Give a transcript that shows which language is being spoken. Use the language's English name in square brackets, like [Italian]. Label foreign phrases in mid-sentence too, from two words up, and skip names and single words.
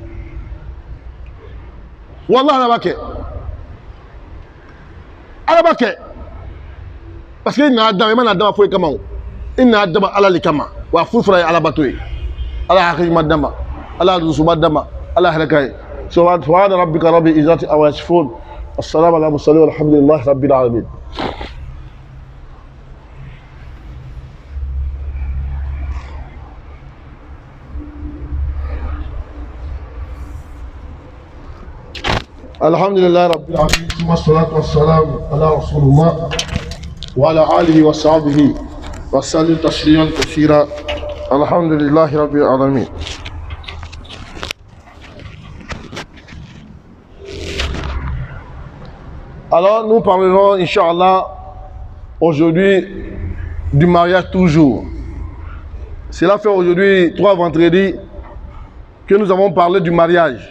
[Bambara] walahi ala b'a kɛ ala b'a kɛ [French] parce que [Bambara] i nana dama i ma na dama foyi kama o i nana dama ala le kama wa furu fana ye ala bato ye ala hakili ma dama ala dusuma dama ala hɛrɛ ka ye [Arabic] سبحان ربك رب العزة عما يصفون السلام على المرسلين والحمد لله رب العالمين. الحمد لله رب العالمين والصلاة والسلام على رسول الله وعلى آله وصحبه وسلم تسليما كثيرا الحمد لله رب العالمين. [French] Alors nous parlerons Inch'Allah aujourd'hui du mariage toujours. Cela fait aujourd'hui 3 vendredis que nous avons parlé du mariage.